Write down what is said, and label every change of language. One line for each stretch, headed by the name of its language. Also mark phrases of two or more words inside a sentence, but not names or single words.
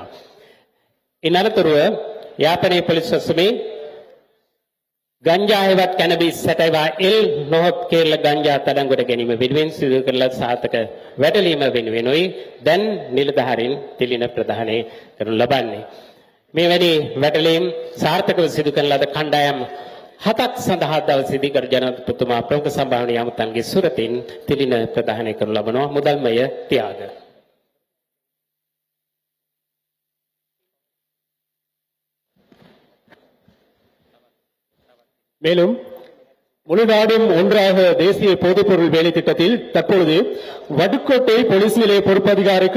Sinhala: ඉනතරව යාපනයේ පොලිස් වසමේ ගංජා හේවත් කැනබිස් සැටයවා එල් නොහොත් කේරළ ගංජා අත්අඩංගුවට ගැනීම වෙනුවෙන් සිදු කරන සාර්ථක වැටලීම වෙනුවෙනුයි දැන් නිලධාරීන් තිලින ප්‍රදානය කරනු ලබන්නේ. මෙවැනි වැටලීම් සාර්ථකව සිදු කරන ලද කණ්ඩායම් 7ක් සඳහා දවසේදී ගරු ජනාධිපතිතුමා ප්‍රමුඛ සම්භාවනීය අමුත්තන්ගේ සුරතින් තිලින ප්‍රදානය කරනු ලබනවා. මුදල්මය ත්‍යාග.
Tamil: மேலும் முழு நாடும் ஒன்றாக தேசிய போதைப்பொருள் வேலை திட்டத்தில் தற்பொழுது வடுக்கோட்டை போலீஸ் நிலைய பொறுப்பதிகாரிக்கு